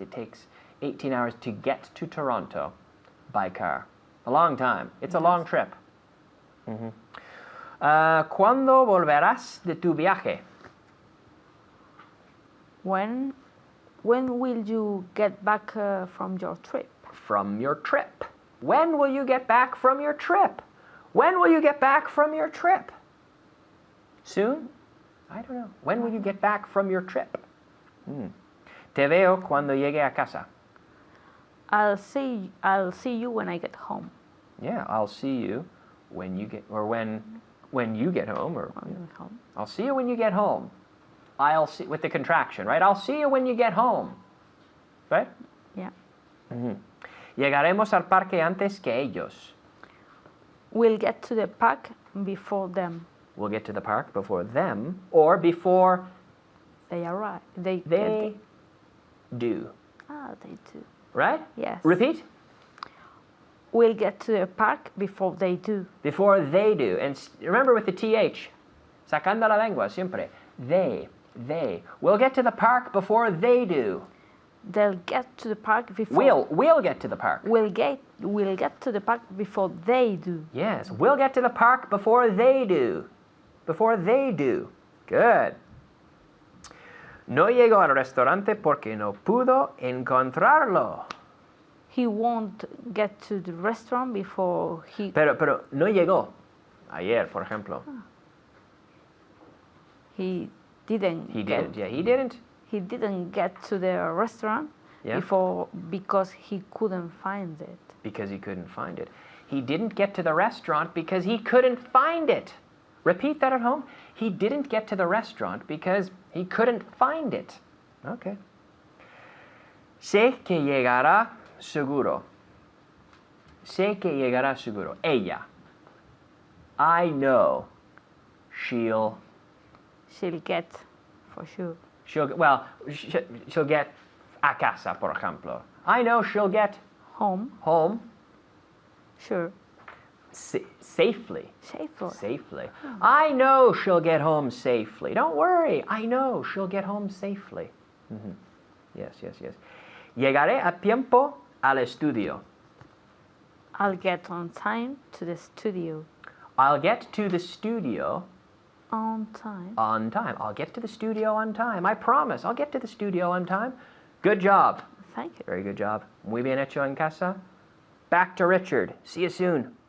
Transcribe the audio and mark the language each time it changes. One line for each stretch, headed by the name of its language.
English: It takes 18 hours to get to Toronto by car. A long time. It's a long trip.
Spanish: ¿Cuándo volverás de tu viaje?
English: When will you get back from your trip? From your trip. When will you get back from your trip? When will you get back from your trip? Soon? I don't know. When will you get back from your trip?
Spanish: Te veo cuando llegue a casa.
English: I'll see you when I get home. Yeah, I'll see you when you get, or when you get home, or When I get home. I'll see you when you get home. I'll see, with the contraction, right? I'll see you when you get home. Right? Yeah.
Spanish: Llegaremos al parque antes que ellos.
English: We'll get to the park before them. We'll get to the park before them, or before They arrive. They do. they do. Right? Yes. Repeat. We'll get to the park before they do. Before they do. And remember with the TH.
Spanish: Sacando la lengua, siempre.
English: They. They. We'll get to the park before they do. They'll get to the park before. We'll get to the park. We'll get to the park before they do. Yes, we'll get to the park before they do. Before they do. Good.
Spanish: No llegó al restaurante porque no pudo encontrarlo.
English: He won't get to the restaurant before he.
Spanish: Pero no llegó. Ayer, por ejemplo.
English: He didn't. He get- didn't. Yeah, he didn't. He didn't get to the restaurant Yeah. because he couldn't find it. Because he couldn't find it. He didn't get to the restaurant because he couldn't find it. Repeat that at home. He didn't get to the restaurant because he couldn't find it. Okay.
Spanish: Sé que llegará seguro. Sé que llegará seguro. Ella.
English: I know she'll She'll get, for sure. she'll get
Spanish: a casa, por ejemplo.
English: I know she'll get Home, home sure. safely. Safely. Safely. I know she'll get home safely. Don't worry. I know she'll get home safely. Mhm. Yes, yes, yes.
Spanish: Llegaré a tiempo al estudio.
English: I'll get on time to the studio. I'll get to the studio On time. on time. I'll get to the studio on time. I promise. I'll get to the studio on time. Good job. Thank you. Very good job.
Spanish: Muy bien hecho en casa.
English: Back to Richard. See you soon.